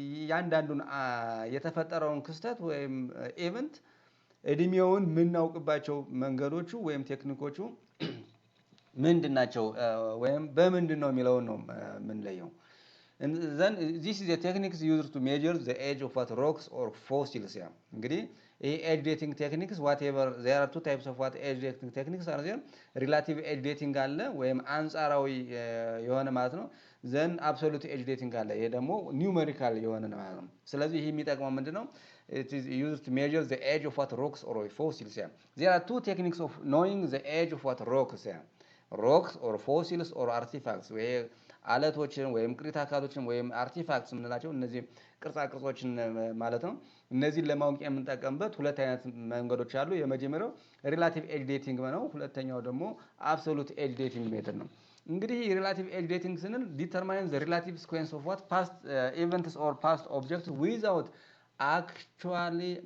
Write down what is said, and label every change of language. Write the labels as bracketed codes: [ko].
[am] ያንዳንዱን የተፈጠረውን ክስተት ወይም ኢቨንት እድሜውን የምናውቅባቸው መንገዶቹ ወይም ቴክኒኮቹ ምንድናቸው ወይም በምንድን ነው የሚለውን ነው የምንለየው። [en] Then this is a technique used to measure the age of what rocks or fossils. እንግዲህ ይሄ age dating techniques whatever there are two types of what age dating techniques are there. relative age dating [am] አለ ወይም አንጻራዊ የሆነ ማለት ነው። [en] then absolute age dating [am] አለ። ይሄ ደግሞ ኒውሜሪካል የሆነ ነው ማለት ነው። ስለዚህ ይሄ የሚጠቅመው ምንድነው? [en] It is used to measure the age of what rocks or fossils. There are two techniques of knowing the age of what rocks. Rocks or fossils or artifacts. [am] አለቶችን ወይም ቅሪተ አካሎችን ወይም አርቲፋክትስ የምንላቸው እነዚህ ቅርጻ ቅርጾችን ማለት ነው። እነዚህን ለማወቅ የምንጠቀምበት ሁለት አይነት መንገዶች አሉ። የመጀመሪያው ሪላቲቭ ኤጅ ዴቲንግ ነው። ሁለተኛው ደግሞ አብሶሉት ኤጅ ዴቲንግ ሜተድ ነው። እንግዲህ ሪላቲቭ ኤጅ ዴቲንግ ስንል [en] ዲተርማይን ዘ ሪላቲቭ ሲኩዌንስ ኦፍ ዋት ፓስት ኢቨንትስ ኦር ፓስት ኦብጀክትስ ዊዛውት አክቹዋሊ